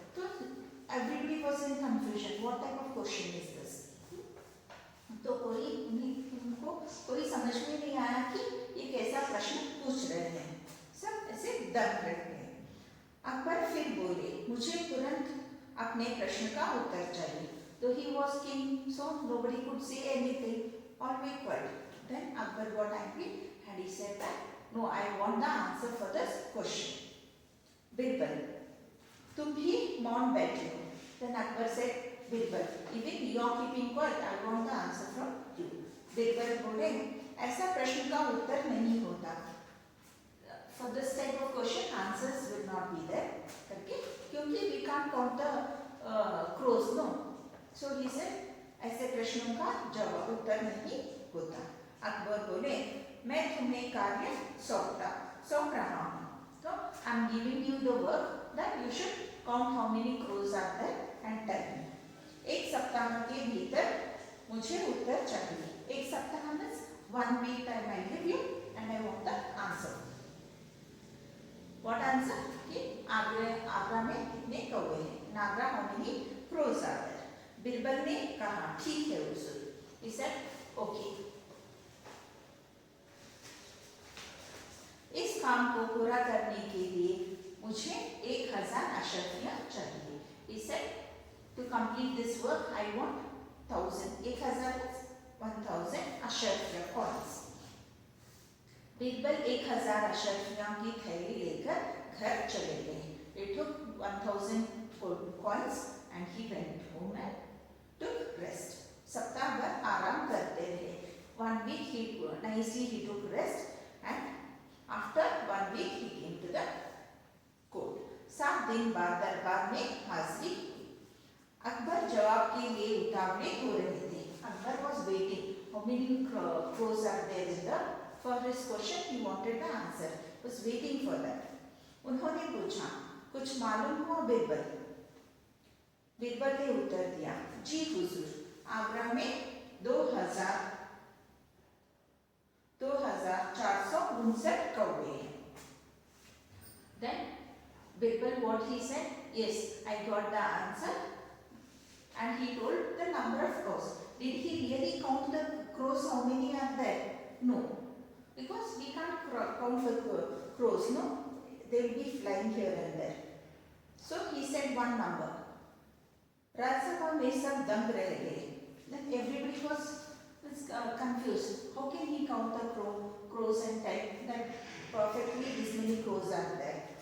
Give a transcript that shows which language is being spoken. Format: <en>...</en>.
<en>तो everybody was in confusion, what type of question is this.</en> <hi>तो उनको कोई समझ में नहीं आया कि ये कैसा प्रश्न पूछ रहे हैं, सब ऐसे दंग रह गए। अकबर फिर बोले, मुझे तुरंत अपने प्रश्न का उत्तर चाहिए।</hi> <en>तो he was king, so nobody could say anything, all were quiet. Then Akbar got angry and he said that, no, I want the answer for this question.</en> <hi>Birbal, तुम भी मौन बैठे हो।</hi> <en>Then Akbar said, Birbal, even you are keeping quiet, I want the answer from you.</en> <hi>Birbal बोले, ऐसा प्रश्न का उत्तर नहीं होता।</hi> <en>For this type of question, answers will not be there,</en> <hi>करके, क्योंकि</hi> <en>we can't count the crows, no. So he said,</en> <hi>ऐसे प्रश्नों का जवाब उत्तर नहीं होता। अकबर बोले, मैं तुम्हें कार्य सौंप रहा हूँ, तो</hi> <en>I am giving you the work that you should count how many crows are there and tell me.</en> <hi>एक सप्ताह के भीतर मुझे उत्तर चाहिए। एक सप्ताह</hi> <en>Means 1 week time I give you and I want the answer. What answer,</en> <hi>कि आगरा में कितने कौवे हैं, नागरा</hi> <en>How many crows are there.</en> <hi>Birbal ने कहा, ठीक है हुजूर,</hi> <en>he said, okay.</en> <hi>इस काम को पूरा करने के लिए मुझे 1000 अशर्फियां चाहिए।</hi> <en>he said, to complete this work I want 1000, 1000 is 1000 अशर्फिया coins।</en> <hi>Birbal 1000 अशर्फियां की थैली लेकर घर चले गए।</hi> <en>He took 1000 coins and he went home and took rest.</en> <hi>सप्ताह भर आराम करते रहे।</hi> <en>1 week he nicely he took rest and after 1 week he came to the court.</en> <hi>7 दिन बाद दरबार में हाजिरी हुई। अकबर जवाब के लिए उतावले हो रहे थे।</hi> <en>Akbar was waiting. How many crows are there in the, for his question he wanted the answer. Was waiting for that.</en> <hi>उन्होंने पूछा, कुछ मालूम हुआ बिरबल? बिरबल ने उत्तर दिया, जी हुजूर, आगरा में 2459 कौवे हैं।</hi> <en>Then Birbal, what he said, yes, I got the answer, and he told the number of crows. Did he really count the crows? How many are there? No, because we can't count the crows. No, they will be flying here and there. So he said one number.</en> <hi>Rajya Sabha में सब दंग रह गए।</hi> <en>Then everybody was confused. How can he count the crows and tell that perfectly this many crows are there?</en>